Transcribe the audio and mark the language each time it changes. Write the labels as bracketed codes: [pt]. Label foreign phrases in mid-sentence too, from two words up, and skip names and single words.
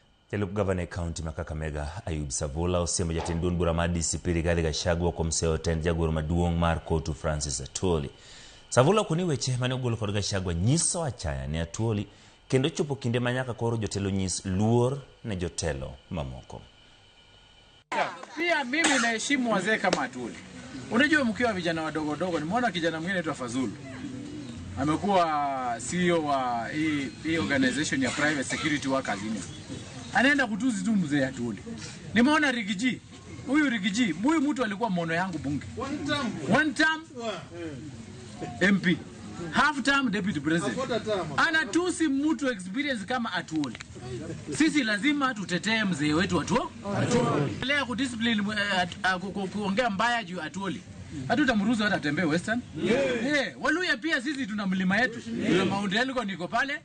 [luo] Jalup Governor County Kakamega Ayub Savula osiemo jatend duond bura mar DCP Rigathi Gachagua kuom seyo tend jagoro maduong' mar Kotu Francis Atwoli. Savula koni weche mane ogolo kod Gachagua nyiso achaya ne Atwoli kendo chopo kinde manyaka koro jotelo nyis luor ne jotelo mamoko. [sw] Pia mimi naheshimu wazee kama Atwoli. Unajua mkiwa vijana wadogo dogo, nimeona kijana mwingine anaitwa Fazulu. Amekuwa CEO wa hii organization ya [en] private security workers union. [sw] Anaenda kutuzi tu mzee Atwoli. Nimeona Rigiji. Huyu Rigiji, huyu mtu alikuwa mono yangu bunge. [en] One term MP. Half term deputy president. [sw] Anatusi mtu experience kama Atwoli. Sisi lazima tutetee mzee wetu Atwoli. Leo kudiscipline kuongea mbaya juu Atwoli. Hatutamruhusu hata tembee Western. Waluya pia sisi tuna mlima yetu. Tuna Mount Elgon niko pale.